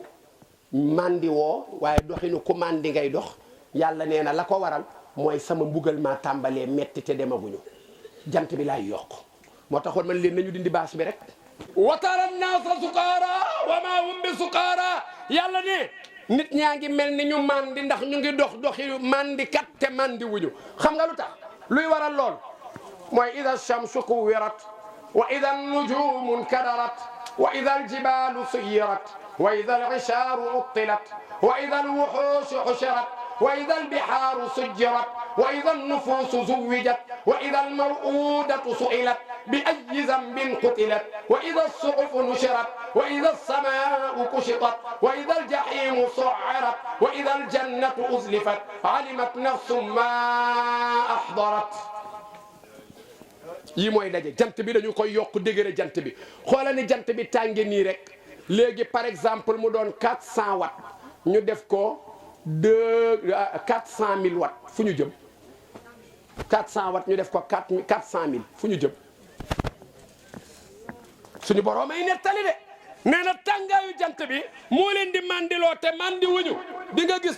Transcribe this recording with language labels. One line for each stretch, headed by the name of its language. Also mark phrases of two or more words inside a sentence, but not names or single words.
Wolof: mandi woo waaye doxinu ku mandi ngay dox yàlla nee na la ko waral mooy sama mbugal maa tàmbalee metti te demaguñu jant bi laay yokk moo taxoon man leen nañu dindi baas bi rek
Arabic: وترى الناس سكارى وما هم بسكارى
Wolof: yàlla ne nit ñaa ngi mel ni ñu mandi ndax ñu ngi dox doxi mandi kat te mandi wuñu xam nga lu tax luy waral lool mooy ida
Arabic: الشمس كورت وإذا النجوم انكدرت وإذا الجبال سيرت وإذا العشار عطلت وإذا الوحوش حشرت وإذا البحار سجرت وإذا النفوس زوجت وإذا الموءودة سئلت بأي ذنب قتلت وإذا الصحف نشرت وإذا السماء كشطت وإذا الجحيم سعرت وإذا الجنة أزلفت علمت نفس ما أحضرت
Wolof: yii mooy daje jant bi dañu koy yokk degré jant bi xoola ni jant bi tànge nii rek léegi
French: par exemple
Wolof: mu doon 400 watts ñu def ko 400 000 watts fu ñu jëm 400 watts ñu def ko 400 000 fu ñu jëm suñu borom ay nettali de nee na tàngaayu jant bi moo leen di mandiloo te mandi wuñu di nga gis